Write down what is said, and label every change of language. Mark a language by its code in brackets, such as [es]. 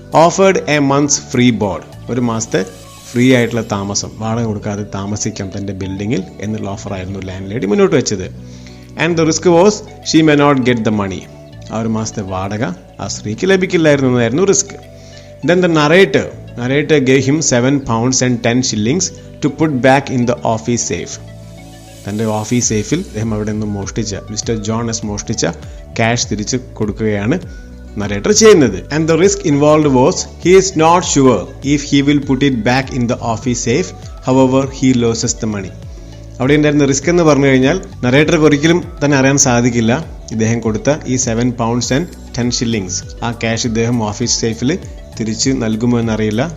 [en] offered a months free board, [ml] ഒരു മാസത്തെ free ആയിട്ടുള്ള താമസം, വാടക കൊടുക്കാതെ താമസിക്കാം തൻ്റെ ബിൽഡിങ്ങിൽ എന്നുള്ള ഓഫറായിരുന്നു ലാൻഡ് ലേഡി മുന്നോട്ട് വെച്ചത്. [en] and the risk was she may not get the money, [ml] ആ ഒരു മാസത്തെ വാടക ആ സ്ത്രീക്ക് ലഭിക്കില്ലായിരുന്നു എന്നതായിരുന്നു risk. Then the narrator [en] gave him 7 pounds and 10 shillings to put back in the office safe. [ml] തൻ്റെ ഓഫീസ് സേഫിൽ അദ്ദേഹം അവിടെ നിന്ന് മോഷ്ടിച്ച, മിസ്റ്റർ ജോണസ് മോഷ്ടിച്ച ക്യാഷ് തിരിച്ച് കൊടുക്കുകയാണ് നറേറ്റർ ചെയ്യുന്നത്. [en] And the risk involved was he is not sure if he will put it back in the office safe, however he loses the money. [ml] അവിടെ ഉണ്ടായിരുന്ന റിസ്ക് എന്ന് പറഞ്ഞു കഴിഞ്ഞാൽ നറേറ്റർക്ക് ഒരിക്കലും തന്നെ അറിയാൻ സാധിക്കില്ല ഇദ്ദേഹം കൊടുത്ത ഈ [en] 7 pounds and 10 shillings [ml] ആ ക്യാഷ് ഇദ്ദേഹം ഓഫീസ് സേഫിൽ തിരിച്ച് നൽകുമോ എന്നറിയില്ല.